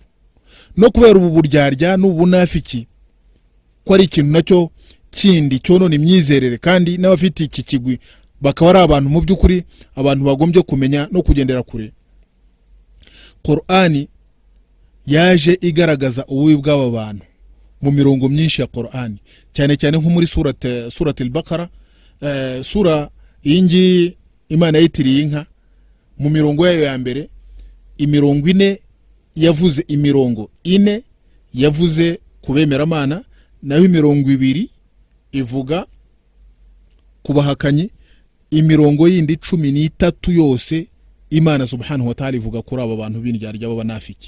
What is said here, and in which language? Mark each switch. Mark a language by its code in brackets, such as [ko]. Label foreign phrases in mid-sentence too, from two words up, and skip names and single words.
[rw] No kubera ubu buryarya n'ubunafiki ko ari ikintu nacyo kindi cyonone imyizerere, kandi n'abafite iki kigwi bakaba ari abantu mu by'ukuri abantu bagombye kumenya no kugendera kure. Qur'ani yaje igaragaza ububi bw'aba bantu mu mirongo myinshi ya Qur'ani, cyane cyane nko muri surat al-Baqara, sura yingi Imana yitiriye inka. Mu mirongo yayo ya mbere, imirongo 4 yavuze, imirongo 4 yavuze kubemera Imana, naho imirongo 2 ivuga kubahakanyi. Imirongo yindi 13 yose Imana [ar] subhanahu wa ta'ala [rw] ivuga kuri aba bantu b'indyarya b'abanafiki.